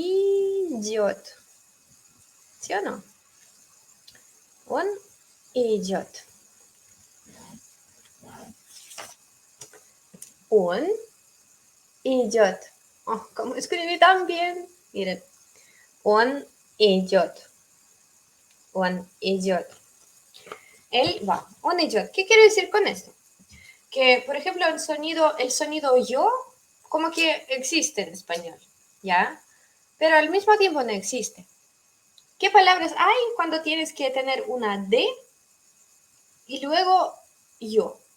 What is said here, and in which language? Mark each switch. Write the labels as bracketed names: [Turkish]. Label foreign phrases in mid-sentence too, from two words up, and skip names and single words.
[Spanish] ¿Sí o no? [Russian] Un идет. Un идет. [Spanish] Oh, ¿cómo escribí tan bien? Miren. [Russian] Он идет. Он идет. [Spanish] Él va. [Russian] Он идет. [Spanish] ¿Qué quiero decir con esto? Que, por ejemplo, el sonido yo, como que existe en español, ¿ya? Pero al mismo tiempo no existe. ¿Qué palabras hay cuando tienes que tener una D y luego yo?